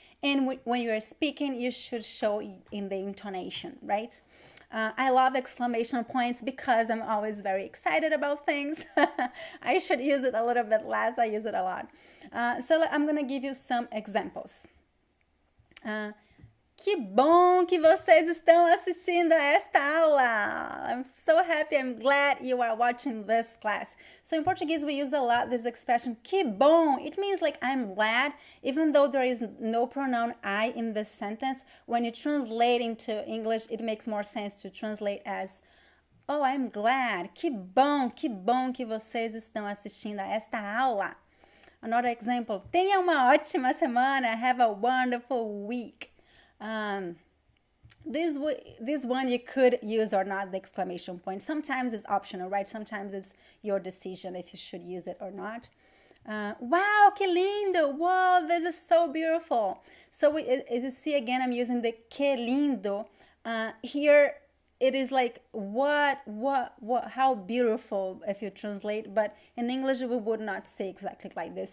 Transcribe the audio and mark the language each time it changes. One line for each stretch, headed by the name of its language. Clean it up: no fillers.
English: And when you are speaking, you should show in the intonation, right? I love exclamation points because I'm always very excited about things. I should use it a little bit less. I use it a lot. So I'm going to give you some examples.
Portuguese: Que bom que vocês estão assistindo a esta aula.
English: I'm so happy. I'm glad you are watching this class. So in Portuguese, we use a lot this expression, que bom. It means like I'm glad, even though there is no pronoun I in this sentence. When you translate into English, it makes more sense to translate as, oh, I'm glad.
Portuguese: Que bom que vocês estão assistindo a esta aula.
English: Another example,
Portuguese: tenha uma ótima semana.
English: Have a wonderful week. This one you could use or not the exclamation point. Sometimes it's optional, right? Sometimes it's your decision if you should use it or not. Wow,
Portuguese: que lindo!
English: Wow, this is so beautiful. So as you see again, I'm using the que lindo. Here it is like what, how beautiful if you translate, but in English we would not say exactly like this.